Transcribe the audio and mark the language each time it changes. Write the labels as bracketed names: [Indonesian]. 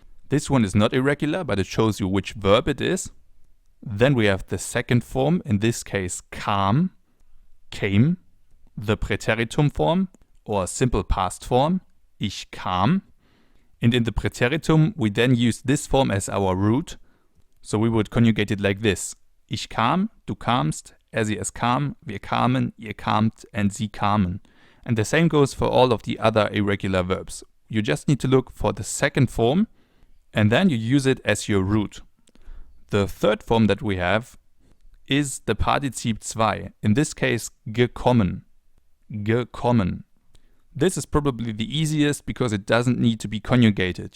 [English] This one is not irregular, but it shows you which verb it is. Then we have the second form, in this case kam, came. The Präteritum form, or simple past form, [German] ich kam. [English] And in the Präteritum, we then use this form as our root. So we would conjugate it like this. [German] Ich kam, du kamst, sie es kam, wir kamen, ihr kamt, and sie kamen. [English] And the same goes for all of the other irregular verbs. You just need to look for the second form, and then you use it as your root. The third form that we have is the Partizip 2, in this case gekommen. Gekommen. This is probably the easiest because it doesn't need to be conjugated.